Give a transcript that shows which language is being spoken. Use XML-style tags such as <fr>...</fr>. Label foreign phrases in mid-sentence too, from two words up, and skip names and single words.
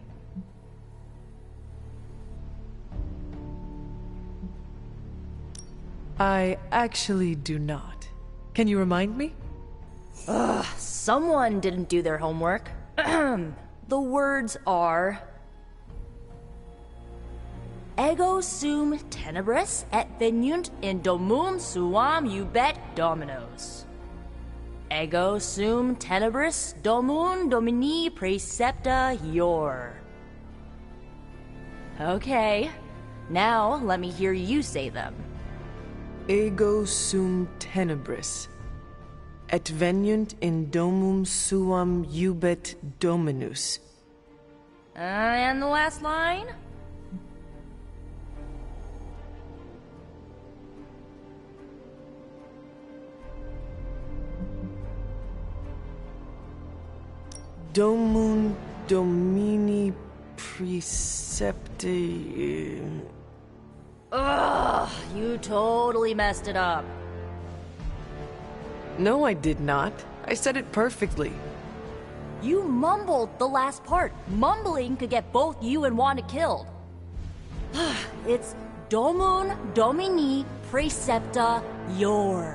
<en>I actually do not. Can you remind me? Ugh, someone didn't do their homework. The words are...</en> <la>Ego sum tenebris et venunt in domum suam ubet dominos. Ego sum tenebris domum domini precepta ior.</la> <en>Okay, now let me hear you say them.</en> <la>Ego sum tenebris et venunt in domum suam ubet dominus.</la> <en>And the last line?</en> <la>Domum domini precepti...</la> <en>Ugh, you totally messed it up. No, I did not. I said it perfectly. You mumbled the last part. Mumbling could get both you and Wanda killed. It's</en> <la>Domum Domini Precepta Ior.</la>